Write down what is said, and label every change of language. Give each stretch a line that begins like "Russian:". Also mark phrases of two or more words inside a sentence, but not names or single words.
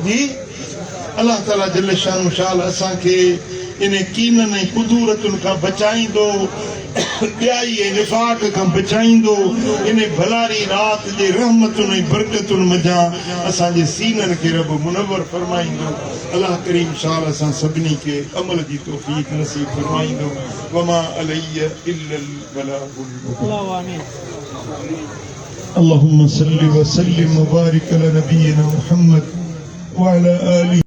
Sindhi: जी अलाह ताला जल शानो शाल असांखे इन कीननि ऐं कुदूरतुनि खां बचाईंदो ॿियाई ऐं निफ़ाक़ खां बचाईंदो इन भलारी राति जे रहमतुनि ऐं बरकतुनि मज़ा असांजे सीननि खे रब मुनवर फरमाईंदो अलाह करीम शाल असां सभिनी खे अमल जी तौफ़ीक़ नसीब फरमाईंदो
Arabic: وما علينا إلا البلاغ المبين اللهم صل وسلم وبارك على نبينا محمد وعلى آله